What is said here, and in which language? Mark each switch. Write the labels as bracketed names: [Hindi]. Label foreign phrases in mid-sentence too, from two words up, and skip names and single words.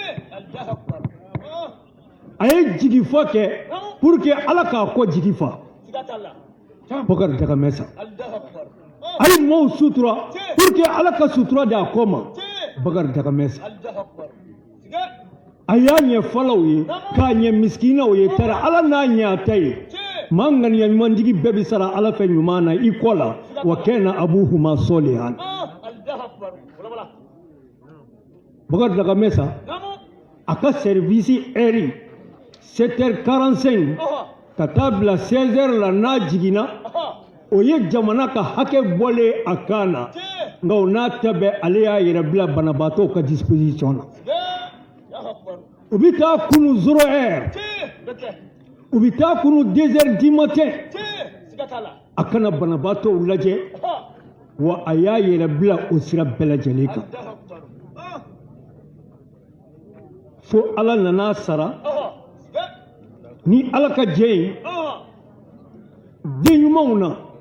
[Bambara] a ye jigifɔ kɛ [French] pour que [Bambara] Ala k'a kɔ jigifa Bakar Dagamessa a ye maaw sutura [French] pour que [Bambara] Ala ka sutura di a kɔ ma Bakar Dagamessa a y'a ɲɛ falaw ye k'a ɲɛ miskinaw ye tari Ala n'a ɲɛ a ta ye maa ŋaniya ɲumantigi bɛɛ bi sara Ala fɛ ɲuman na i kɔ la wa kana abuhuma solihan Bakar Dagamessa a ka [French] service heure [Bambara] 7h45 ka taa bila 16h la n'a jiginna o ye jamana ka hakɛ bɔlen a kan na nka o n'a ta bɛɛ ale y'a yɛrɛ bila banabaatɔw ka disposition na u bi taa kunu 0h u bi taa kunu 2h [French] du matin [Bambara] a kana banabaatɔw lajɛ wa a y'a yɛrɛ bila o sira bɛɛ lajɛlen kan fo Ala nana sara ni Ala ka jɛ ye den ɲumanw na